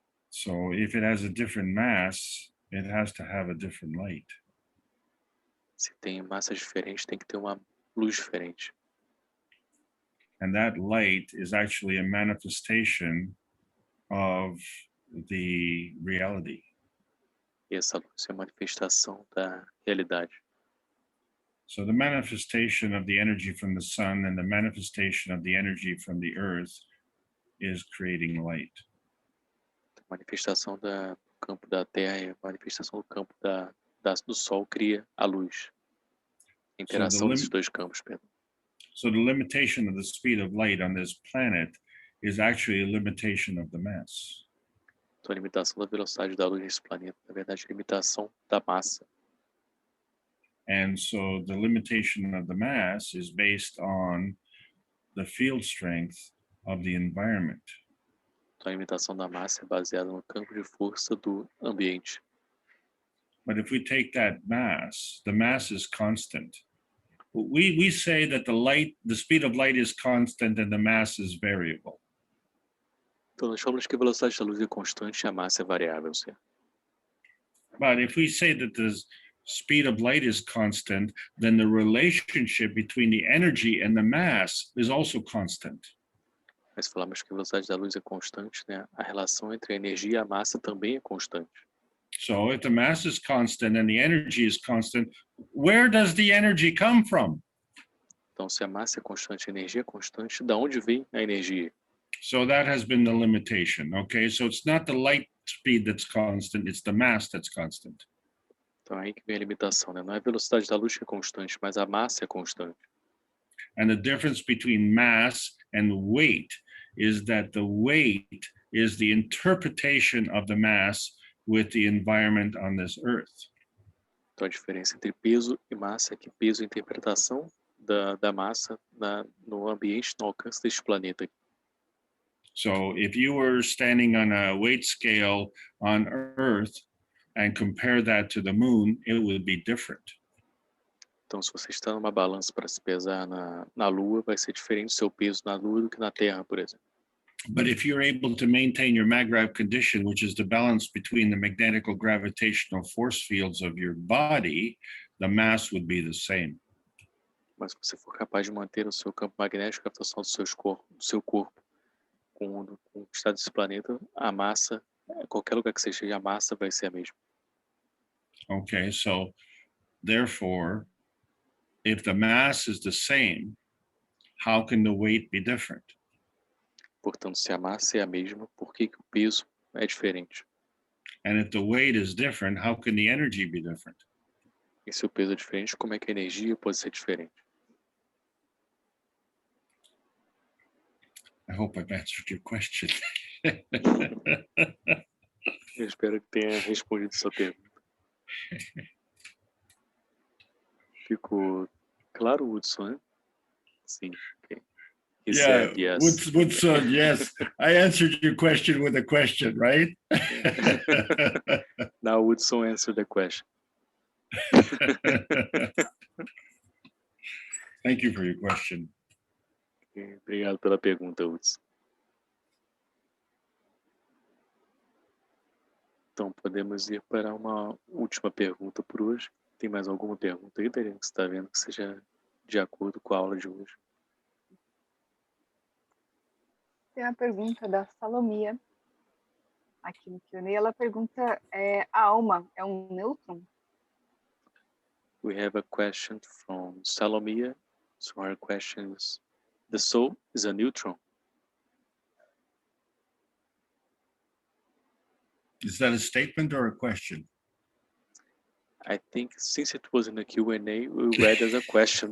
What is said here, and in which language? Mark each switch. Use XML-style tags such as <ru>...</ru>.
<en>So if it has a different mass, it has to have a different light.</en> <pt>Se tem massas diferentes, tem que ter uma luz diferente.</pt> <en>And that light is actually a manifestation of the reality.</en> <pt>E essa luz é a manifestação da realidade.</pt> <en>So the manifestation of the energy from the sun and the manifestation of the energy from the earth is creating light.</en> <pt>A manifestação do campo da Terra e a manifestação do campo do Sol cria a luz. A interação desses dois campos, perdão.</pt> <en>So the limitation of the speed of light on this planet is actually a limitation of the mass.</en> <pt>Então a limitação da velocidade da luz nesse planeta, na verdade, é a limitação da massa.</pt> <en>And so the limitation of the mass is based on the field strength of the environment.</en> <pt>Então a limitação da massa é baseada no campo de força do ambiente.</pt> <en>But if we take that mass, the mass is constant. We say that the speed of light is constant and the mass is variable.</en> <pt>Então nós falamos que a velocidade da luz é constante e a massa é variável, certo?</pt> <en>But if we say that the speed of light is constant, then the relationship between the energy and the mass is also constant.</en> <pt>Mas falamos que a velocidade da luz é constante, né? A relação entre a energia e a massa também é constante.</pt> <en>So if the mass is constant and the energy is constant, where does the energy come from?</en> <pt>Então, se a massa é constante, a energia é constante, da onde vem a energia?</pt> <en>So that has been the limitation, okay? So it's not the light speed that's constant, it's the mass that's constant.</en> <pt>Então aí que vem a limitação, né? Não é a velocidade da luz que é constante, mas a massa é constante.</pt> <en>And the difference between mass and weight is that the weight is the interpretation of the mass with the environment on this earth.</en> <pt>Então a diferença entre peso e massa é que peso é a interpretação da massa no ambiente, no alcance deste planeta.</pt> <en>So if you were standing on a weight scale on Earth and compare that to the moon, it would be different.</en> <pt>Então, se você está numa balança para se pesar na Lua, vai ser diferente o seu peso na Lua do que na Terra, por exemplo.</pt> <en>But if you're able to maintain your mag-grav condition, which is the balance between the magnetical gravitational force fields of your body, the mass would be the same.</en> <pt>Mas se você for capaz de manter o seu campo magnético, a gravitação do seu corpo com o estado desse planeta, a massa, qualquer lugar que você esteja, a massa vai ser a mesma.</pt> <en>Okay, so therefore, if the mass is the same, how can the weight be different?</en> <pt>Portanto, se a massa é a mesma, por que o peso é diferente?</pt> <en>And if the weight is different, how can the energy be different?</en> <pt>E se o peso é diferente, como é que a energia pode ser diferente?</pt> <en>I hope I've answered your question.</en> <pt>Eu espero que tenha respondido sua pergunta. Ficou claro, Hudson, né? Sim, ok.</pt> <en>He said yes. Woodson, yes. I answered your question with a question, right? Now Hudson answered the question. Thank you for your question.</en> <pt>Obrigado pela pergunta, Hudson. Então, podemos ir para uma última pergunta por hoje. Tem mais alguma pergunta aí, Dariana, que você está vendo que seja de acordo com a aula de hoje? Tem uma pergunta da Salomia, aqui no Q&A. Ela pergunta, a alma é um nêutron?</pt> <en>We have a question from Salomia. So her question is, the soul is a neutron? Is that a statement or a question? I think since it was in the Q&A, we read as a question.</en>